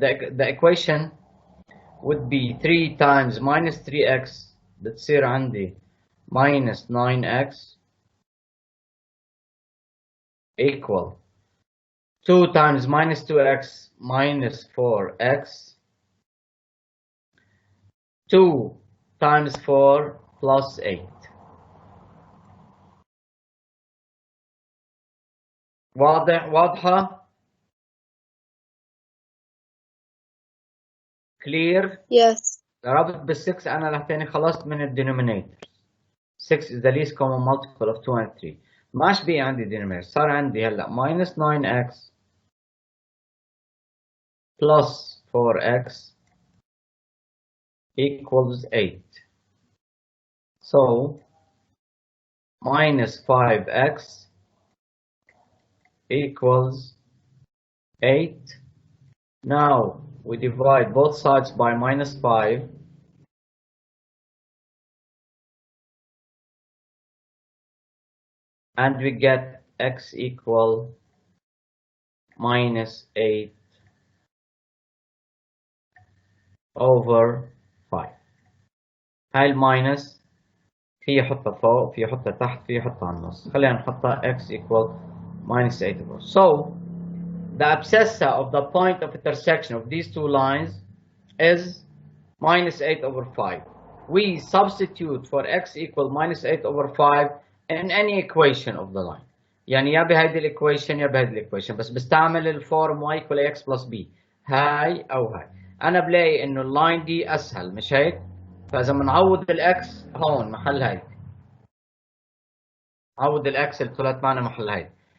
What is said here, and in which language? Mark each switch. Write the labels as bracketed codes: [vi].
[en] The equation would be 3 times minus 3x [ar] بتصير عندي [en] minus 9x equal 2 times minus 2x minus 4x 2 times 4 plus 8. [ar] واضحة؟ clear؟ [en] Yes. [ar] رابط بال6 أنا لهتاني خلصت من الدينومينيتور. [en] 6 is the least common multiple of 2 and 3. [ar] ماش بقي عندي denominator. صار عندي هلا [en] minus 9x plus 4x equals 8. So minus 5x equals 8. Now we divide both sides by minus 5. And we get x equal minus 8 over 5. [ar] هاي الماينس في يحطها فوق في يحطها تحت في يحطها على النص. خلينا نحطها [en] x equal minus 8 over. So the abscissa of the point of intersection of these two lines is minus 8 over 5. We substitute for x equal minus 8 over 5 in any equation of the line. [ar] يعني يا بهيدي الايكويشن يا بهيدي الايكويشن، بس بستعمل الفورم [en] y equal x plus b [ar] هاي او هاي. انا بلاقي انه اللاين دي اسهل مش هيك؟ فاذا بنعوض الاكس هون محل هاي، عوض الاكس اللي طلعت معنا محل هاي.